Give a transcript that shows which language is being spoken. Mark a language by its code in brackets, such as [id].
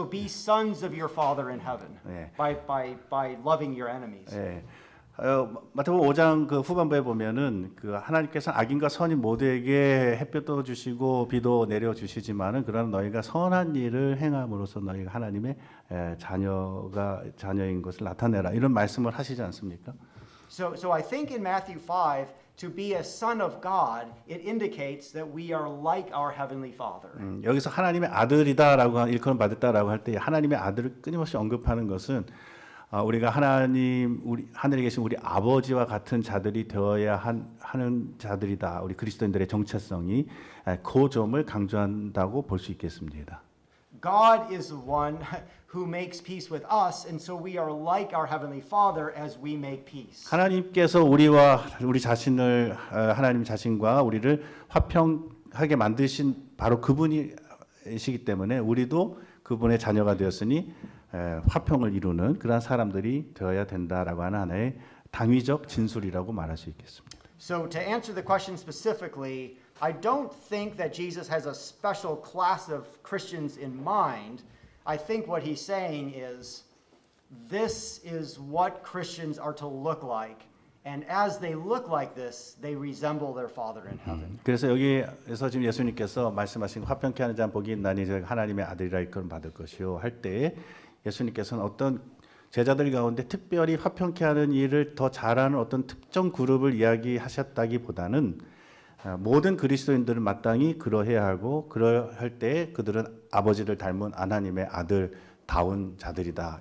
[en] So be sons of your Father in heaven by loving your enemies. [ko] 예. 마태복음 5장 그 후반부에 보면은 그 하나님께서 악인과 선인 모두에게 햇볕도 주시고 비도 내려 주시지만은 그러나 너희가 선한 일을 행함으로써 너희가 하나님의 자녀인 것을 나타내라 이런 말씀을 하시지 않습니까? [en] So I think in Matthew 5, to be a son of God, it indicates that we are like our heavenly Father. [ko] 여기서 하나님의 아들이다라고 일컬음 받았다라고 할 때 하나님의 아들을 끊임없이 언급하는 것은 우리가 하늘에 계신 우리 아버지와 같은 자들이 되어야 하는 자들이다. 우리 그리스도인들의 정체성이 그 점을 강조한다고 볼 수 있겠습니다. [en] God is the one who makes peace with us, and so we are like our Heavenly Father as we make peace. [ko] 하나님께서 우리 자신을 하나님 자신과 우리를 화평하게 만드신 바로 그분이시기 때문에 우리도 그분의 자녀가 되었으니 화평을 이루는 그러한 사람들이 되어야 된다라고 하는 하나의 당위적 진술이라고 말할 수 있겠습니다. [en] So to answer the question specifically, I don't think that Jesus has a special class of Christians in mind. I think what he's saying is this is what Christians are to look like. And as they look like this, they resemble their Father in heaven. [ko] 그래서 여기에서 지금 예수님께서 말씀하신 화평케 하는 자 복이 있나니 하나님의 아들이라 일컬음 받을 것이요 할 때에 예수님께서는 어떤 제자들 가운데 특별히 화평케 하는 일을 더 잘하는 어떤 특정 그룹을 이야기하셨다기보다는 모든 그리스도인들은 마땅히 그러해야 하고 그러할 때 그들은 아버지를 닮은 하나님의 아들다운 자들이다.